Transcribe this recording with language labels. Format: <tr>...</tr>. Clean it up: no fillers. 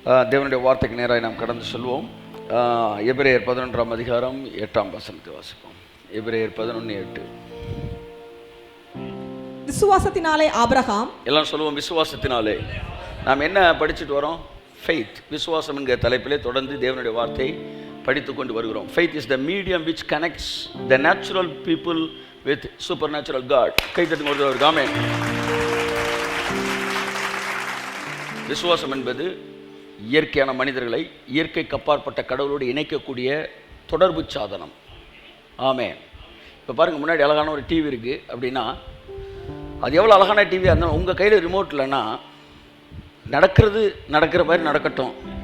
<ta>தேவனுடைய வார்த்தைக்கு நேராக நாம் கடந்து சொல்வோம். எபிரேயர் 11ஆம் அதிகாரம் 8ஆம் வசனத்தை வாசிப்போம். எபிரேயர் 11:8. விசுவாசத்தினாலே ஆபிரகாம், எல்லாம் சொல்லுவோம். விசுவாசத்தினாலே நாம் என்ன படிச்சுட்டு வரோம்? ஃபெய்த். விசுவாசம் என்கிற தலைப்பிலே தொடர்ந்து தேவனுடைய வார்த்தையை படித்து கொண்டு வருகிறோம்.</ta> <en>Faith is the medium which connects the natural people with supernatural God.</en> <ta>கை தட்டுங்க ஒருத்தர். ஆமென். விசுவாசம் என்பது இயற்கையான மனிதர்களை இயற்கைக்கு அப்பாற்பட்ட கடவுளோடு இணைக்கக்கூடிய தொடர்பு சாதனம். ஆமென். இப்போ பாருங்கள், முன்னாடி அழகான ஒரு டிவி இருக்குது அப்படின்னா, அது எவ்வளோ அழகான டிவியாக இருந்தாலும் உங்கள் கையில் ரிமோட் இல்லைன்னா நடக்கிற மாதிரி நடக்கட்டும்.</ta>